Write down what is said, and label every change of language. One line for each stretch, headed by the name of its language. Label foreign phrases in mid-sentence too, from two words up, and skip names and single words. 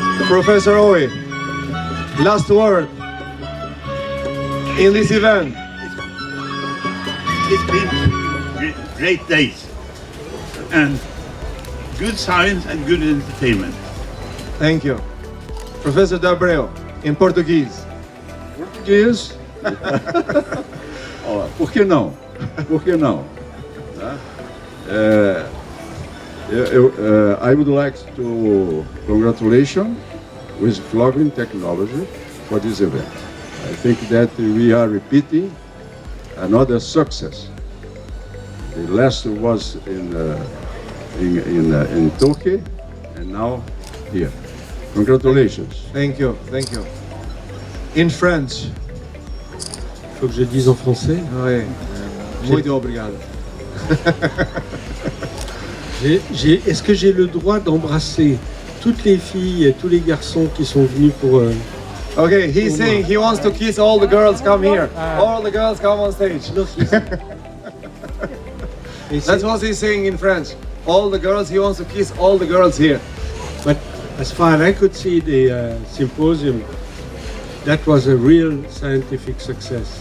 English: Professor Oye, last word in this event. It's been great days and good science and good entertainment. Thank you. Professor D'Abreu, in Portuguese.
Portuguese: Português? Ó, por que não? Por que não? Tá?
English: I would like to congratulate with FLOGEN Technology for this event. I think that we are repeating another success. The last was in Turkey, and now here. Congratulations. Thank you, thank you. In French.
French: Faut que je dise en français. Oui.
Portuguese: Muito obrigado.
French: Est-ce que j'ai le droit d'embrasser toutes les filles et tous les garçons qui sont venus pour...
English: Okay, he's saying he wants to kiss all the girls, come here. All the girls come on stage. That's what he's saying in French. All the girls, he wants to kiss all the girls here. But as far as I could see the symposium, that was a real scientific success.